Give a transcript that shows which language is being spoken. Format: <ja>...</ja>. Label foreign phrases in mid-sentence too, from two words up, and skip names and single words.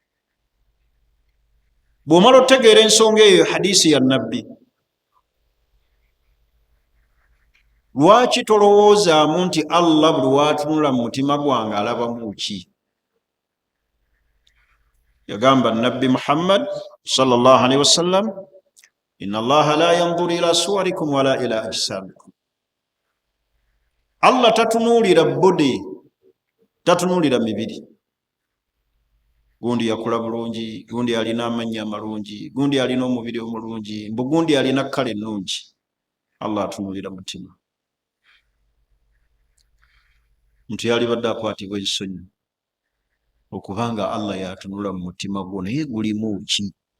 <lg>Bw'omala otegeera ensonga eyo hadisi ya nabbi, lwaki tolowoozaamu nti Allah buli waatunula mu mutima gwange alabamu ki? Yagamba nabbi</lg> <ar>Muhammad صلى الله عليه وسلم إن الله لا ينظر إلى صوركم ولا إلى أجسامكم.</ar> <lg>Allah tatunuulira bode, tatunuulira mibiri. Gundi yakula bulungi, gundi alina amannya amalungi, gundi alina omubiri omulungi, mbu gundi alina kkala ennungi. Allah atunuulira mutima. Muntu yalibadde akwatibwa ensonyi okubanga Allah yatunula mu mutima gwo, naye gulimu ki?</lg>